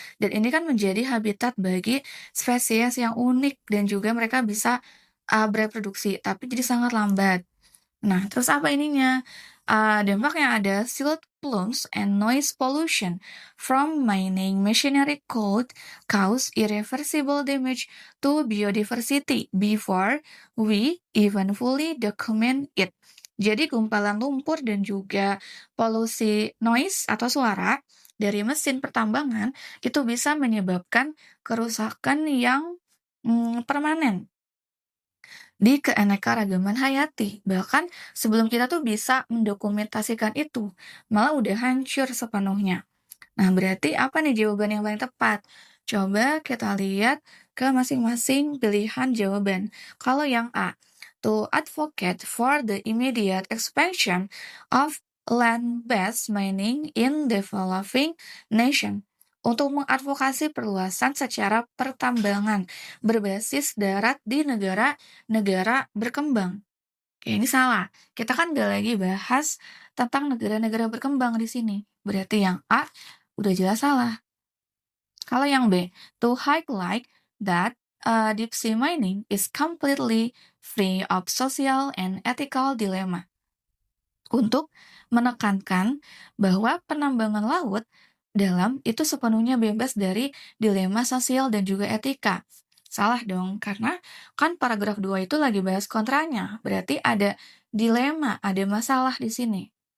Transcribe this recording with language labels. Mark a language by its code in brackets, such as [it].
[id] Dan ini kan menjadi habitat bagi spesies yang unik dan juga mereka bisa bereproduksi, tapi jadi sangat lambat. Nah, terus apa ininya? Dampaknya ada [en] silt plumes and noise pollution from mining machinery could cause irreversible damage to biodiversity before we even fully document it. [id] Jadi gumpalan lumpur dan juga polusi noise atau suara dari mesin pertambangan itu bisa menyebabkan kerusakan yang permanen di keanekaragaman hayati. Bahkan sebelum kita tuh bisa mendokumentasikan itu, malah udah hancur sepenuhnya. Nah, berarti apa nih jawaban yang paling tepat? Coba kita lihat ke masing-masing pilihan jawaban. Kalau yang A, [en] to advocate for the immediate expansion of land-based mining in developing nation. [id] Untuk mengadvokasi perluasan secara pertambangan berbasis darat di negara-negara berkembang. Oke, ini salah. Kita kan nggak lagi bahas tentang negara-negara berkembang di sini. Berarti yang A udah jelas salah. Kalau yang B, [en] to highlight that deep sea mining is completely free of social and ethical dilemma. [id] Untuk menekankan bahwa penambangan laut dalam itu sepenuhnya bebas dari dilema sosial dan juga etika. Salah dong, karena kan paragraf 2 itu lagi bahas kontranya. Berarti ada dilema, ada masalah di sini.